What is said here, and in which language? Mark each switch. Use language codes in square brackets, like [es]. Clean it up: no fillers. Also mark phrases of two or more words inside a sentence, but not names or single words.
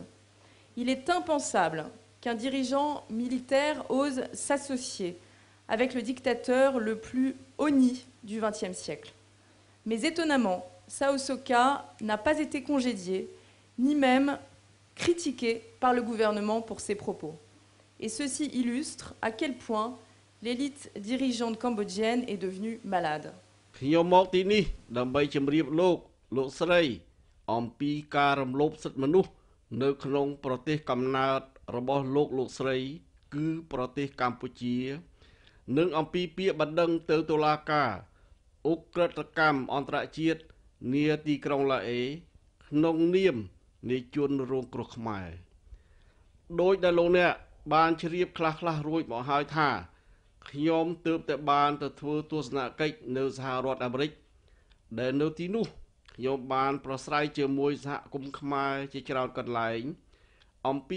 [fr] Il est impensable qu'un dirigeant militaire ose s'associer avec le dictateur le plus honni du XXe siècle. Mais étonnamment, Sao Sokar n'a pas été congédié, ni même critiqué par le gouvernement pour ses propos. Et ceci illustre à quel point l'élite dirigeante cambodgienne est devenue malade. [km] ខ្ញុំមកទីនេះដើម្បីជម្រាបលោកស្រីអំពីការរំលោភសិទ្ធិមនុស្សនៅក្នុងប្រទេសកំណើត របស់លោកស្រីគឺប្រទេសកម្ពុជានិងអំពីពាក្យបណ្ដឹងទៅតុលាការ អុក្រិដ្ឋកម្មអន្តរជាតិនាទីក្រុងឡាអេក្នុងនាមនៃជនរងគ្រោះខ្មែរដោយដែលលោកអ្នកបានជ្រាបខ្លះៗរួចមកហើយថាខ្ញុំទើបតែបានទៅធ្វើទស្សនកិច្ចនៅសហរដ្ឋអាមេរិកដែលនៅទីនោះខ្ញុំបានប្រស្រ័យជាមួយសហគមន៍ខ្មែរជាច្រើនកន្លែងអំពី